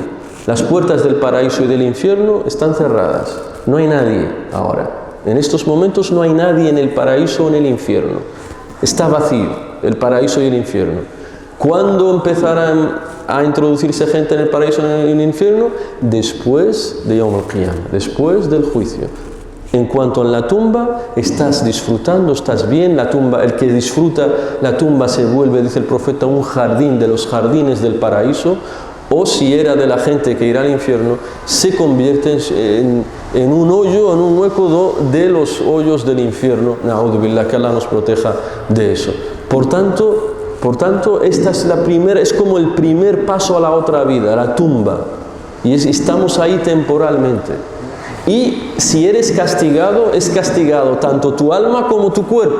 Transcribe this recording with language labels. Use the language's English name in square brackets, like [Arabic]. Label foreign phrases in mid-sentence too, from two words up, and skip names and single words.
[Spanish] Las puertas del paraíso y del infierno están cerradas. No hay nadie ahora. En estos momentos no hay nadie en el paraíso o en el infierno. Está vacío el paraíso y el infierno. ¿Cuándo empezarán a introducirse gente en el paraíso y en el infierno? Después de [Arabic] يوم القيامة, [Spanish] después del juicio. En cuanto en la tumba, estás disfrutando, estás bien, la tumba, el que disfruta la tumba se vuelve, dice el profeta, un jardín de los jardines del paraíso, o si era de la gente que irá al infierno, se convierte en un hoyo, en un hueco de los hoyos del infierno. [Arabic] نعوذ بالله, [Spanish] que Allah nos proteja de eso. Por tanto, esta es la primera, es como el primer paso a la otra vida, la tumba. Y estamos ahí temporalmente. Y si eres castigado, es castigado tanto tu alma como tu cuerpo.